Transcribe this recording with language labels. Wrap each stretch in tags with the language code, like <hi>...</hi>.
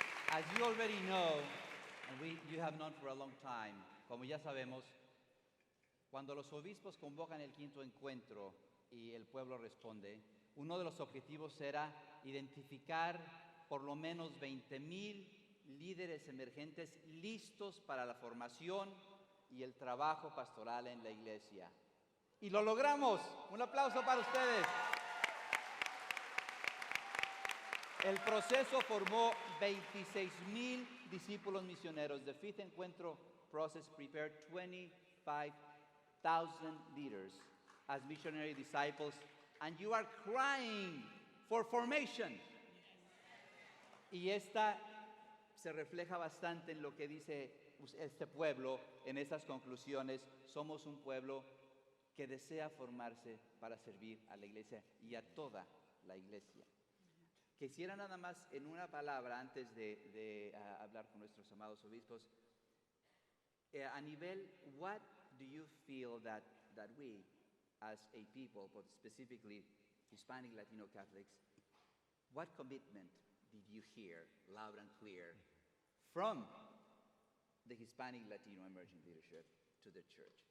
<en>As you already know, and you have known for a long time,</en> <es>como ya sabemos, cuando los obispos convocan el quinto encuentro y el pueblo responde, uno de los objetivos era identificar por lo menos 20,000 líderes emergentes listos para la formación y el trabajo pastoral en la iglesia. Y lo logramos. Un aplauso para ustedes. El proceso formó 26,000 discípulos misioneros.</es> <en>The fifth encuentro process prepared 25,000 leaders as missionary disciples, and you are crying for formation.</en> <es>Y esta se refleja bastante en lo que dice este pueblo en estas conclusiones. Somos un pueblo que desea formarse para servir a la iglesia y a toda la iglesia. Quisiera nada más en una palabra, antes de hablar con nuestros amados obispos, a nivel,</es> <en>what do you feel that we, as a people, but specifically Hispanic Latino Catholics, what commitment did you hear loud and clear from the Hispanic Latino emerging leadership to the church?</en>